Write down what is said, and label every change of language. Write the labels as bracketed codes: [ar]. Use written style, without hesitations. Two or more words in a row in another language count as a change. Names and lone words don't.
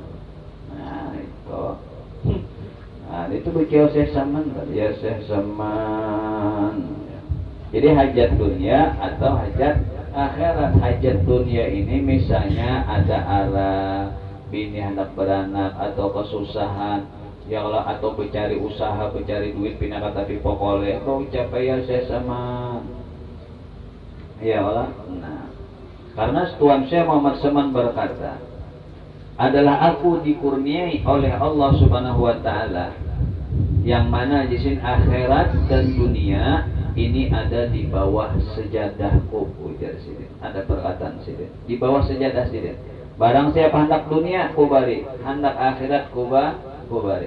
[id] Nah, itu. Nah itu beliau Syekh Saman, ya Syekh Saman. Jadi hajat dunia atau hajat akhirat. Hajat dunia ini misalnya ada anak, bini hendak beranak atau kesusahan, [ar] يا الله, [id] atau mencari usaha, mencari duit, pindah tapi pokoknya kau capai ya saya sama, [ar] يا الله. [id] Nah, karena Tuhan saya Muhammad Seman berkata, adalah aku dikurniai oleh [ar] الله سبحانه وتعالى [id] yang mana jisim akhirat dan dunia ini ada di bawah sejadahku, ujar Sidin. Ada perkataan Sidin, di bawah sejadah Sidin. Barang siapa hendak dunia kubari, hendak akhirat kubari.